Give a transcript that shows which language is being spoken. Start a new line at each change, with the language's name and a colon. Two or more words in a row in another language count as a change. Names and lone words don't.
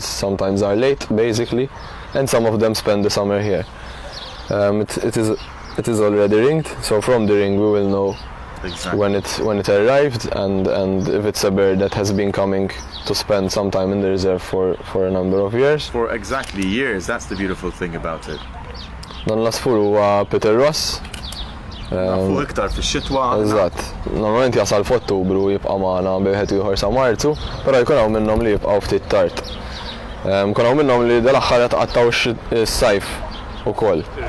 English: Sometimes are late, basically, and some of them spend the summer here. It is already ringed, so from the ring we will know exactly when it arrived and if it's a bird that has been coming to spend some time in the reserve for a number of years. For exactly years, that's the beautiful thing about it.
Maltese: Dan l-asfur huwa Peter Ross. Nafu iktar fix-xitwa. Eżatt. Normalment jasal f'Ottubru jibqa' magħna bejħed ieħor sa Marzu, però jkun hawn minnhom li jibqgħu ftit tard. Kien hawn minnhom li dal-aħħar jatqattaw is-sajf ukoll.